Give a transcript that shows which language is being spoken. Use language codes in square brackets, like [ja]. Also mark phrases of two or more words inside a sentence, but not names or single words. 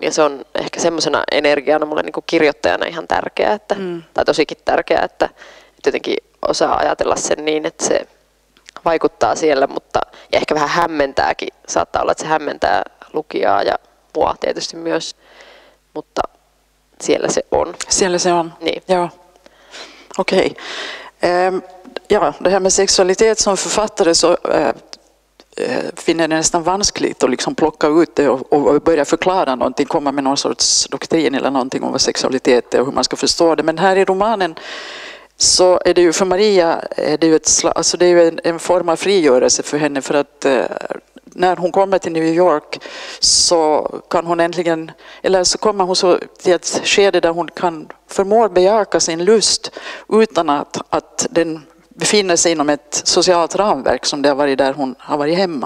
[fi] Ja se on ehkä semmoisena energiana mulle niin kuin kirjoittajana ihan tärkeää, tai tosikin tärkeää, että jotenkin osaa ajatella sen niin, että se vaikuttaa siellä, ja ehkä vähän hämmentääkin. Saattaa olla, että se hämmentää lukijaa ja mua tietysti myös, mutta siellä se on. Siellä se on, niin. [sv] Ja. Okej. Ja, det här med sexualitet som författare så finner det nästan vanskligt att liksom plocka ut det och börja förklara någonting, komma med någon sorts doktrin eller någonting om vad sexualitet är och hur man ska förstå det. Men här i romanen så är det ju för Maria är det ju alltså det är ju en form av frigörelse för henne, för att när hon kommer till New York så kan hon äntligen, eller så kommer hon så till ett skede där hon kan förmå bejaka sin lust utan att den befinner sig inom ett socialt ramverk som det har varit där hon har varit hemma.